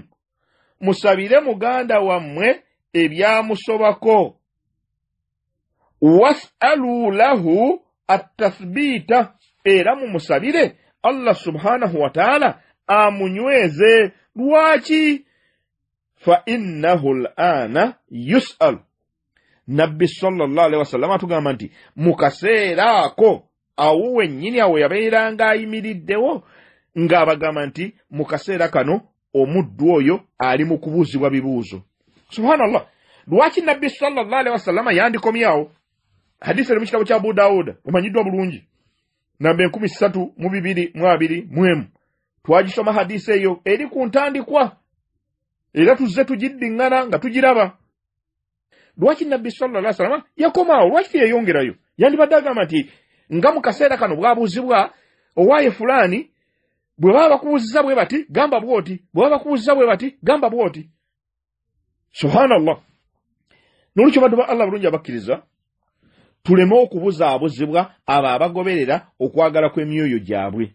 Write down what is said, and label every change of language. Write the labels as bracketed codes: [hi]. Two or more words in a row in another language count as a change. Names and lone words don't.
[lg] Musabire muganda wammwe ebyamusobako. [ar] واسألوا له التثبيت [lg] era mumusabire [ar] Allah سبحانه وتعالى amunyweze. [lg] Lwaki? [ar] فإنه الآن يسأل. [lg] Nabbi [ar] صلى الله عليه وسلم [lg] atugamba nti mukaseera ako awo wennyini awo yabeeranga ayimiriddewo ng'abagamba nti mu kaseera kano omuddu oyo ali mu kubuuzibwa bibuuzo. Subhanallah. Lwaki Nabbi [ar] صلى الله عليه وسلم [lg] yandikomyawo? Hadisi eri mu kitabo kya Abu Dawud omanyiddwa bulungi namba 1322 twagisoma hadisi eyo eri ku ntandikwa era tuzze tugiddiŋŋana nga tugiraba. Lwaki Nabbi [ar] صلى الله عليه وسلم [lg] yakomaawo? Lwaki yeyongerayo? Yandibadde agamba nti nga mu kaseera kano bwabuuzibwa owaaye fulani bwe baba bakubuuziza bwe bati gamba bwoti, bwe baba bakubuuziza bwe bati gamba bwoti. Subhanallah. Nolwekyo baddu ba Allah bulungi abakkiriza tuleme okubuzaabuzibwa abo abagoberera okwagala kw'emyoyo gyabwe.